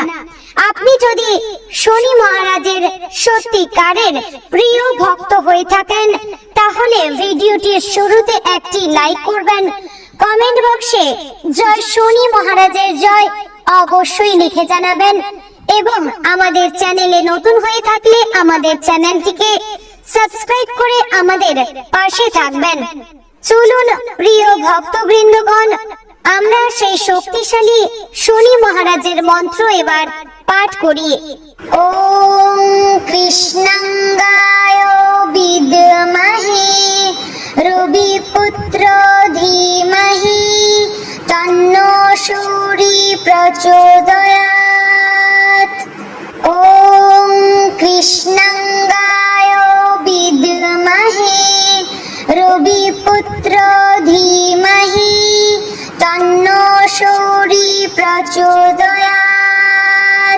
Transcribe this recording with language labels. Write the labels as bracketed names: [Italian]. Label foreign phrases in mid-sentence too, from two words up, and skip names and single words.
[Bangla] আপনি যদি শনি মহারাজের সত্যিকারের প্রিয় ভক্ত হয়ে থাকেন তাহলে ভিডিওটির শুরুতে একটি লাইক করবেন, কমেন্ট বক্সে জয় শনি মহারাজের জয় অবশ্যই লিখে জানাবেন, এবং আমাদের চ্যানেলে নতুন হয়ে থাকলে আমাদের চ্যানেলটিকে সাবস্ক্রাইব করে আমাদের পাশে থাকবেন। চলুন প্রিয় ভক্তবৃন্দগণ, আমরা সেই শক্তিশালী শনি মহারাজের মন্ত্র এবার পাঠ করি। [Sanskrit] ওম কৃষ্ণাঙ্গায় বিদ্মহে রবিপুত্র ধীমহি তন্নো সূরি প্রচোদয়াৎ। ওম কৃষ্ণাঙ্গায় বিদ্মহে রবিপুত্র ধীমহি তন্নো সূরি প্রচোদয়াৎ।